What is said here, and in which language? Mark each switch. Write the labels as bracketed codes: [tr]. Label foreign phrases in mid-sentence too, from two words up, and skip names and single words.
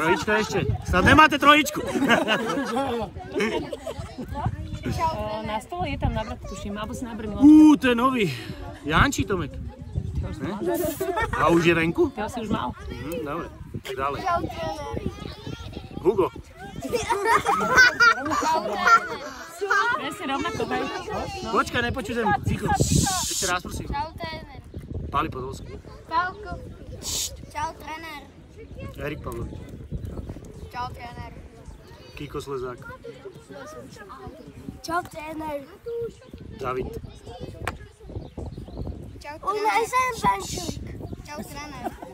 [sk] Trojička ešte? [cs] Snad nemáte trojičku. [sk] Na stole je tam nabrat, tuším, alebo si nabrali. To je nový. Jančí Tomek. Ne? [cs] A už je venku? [sk] To si už mal. Dobre, tak dále. Čau, trenér. Hugo. Presne rovnako, hej. Počkaj, nepočujem. Ticho. Ešte raz, prosím. Čau, trenér. Páli Podolský. Pálko. Čau, trenér. Erik Pavlovič. Čau, trenér. Kiko Slezák. Čau, trenér. David. Čau, trenér. Čau, trenér.